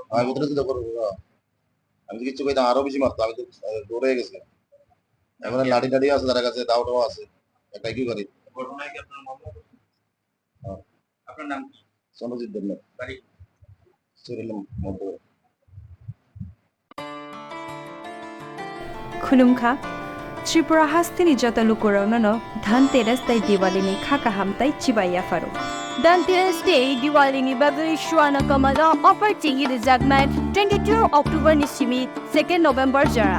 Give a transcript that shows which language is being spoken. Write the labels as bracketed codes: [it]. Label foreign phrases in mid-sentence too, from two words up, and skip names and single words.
[bn] আমি প্রতিরোধ করবো, আমি তো কিছু কইতাম, আরো বেশি মারতো, আমি তো দৌড়ে গেছি। এখন লাঠি টাড়ি আছে, তার কাছে দাওটাও আছে, একটা কি করি। ঘটনায় কি আপনার মামলা করছেন? আপনার নাম কি? চন্দ্রজিৎ দেবনাথ, বাড়ি? চরিলাম মধ্য। [trp] खुलुमखा त्रिपुरा हास्तिनि जतलुकुरावनो धनतेरस ताई दिवालीनि खाका हामताई चिबाया फारो धनतेरस डे दिवालीनि बागै सुवाना कमला अफर टिंगि रिजागनाय 22 अक्टोबर निसिमि 2 नभेम्बर जराव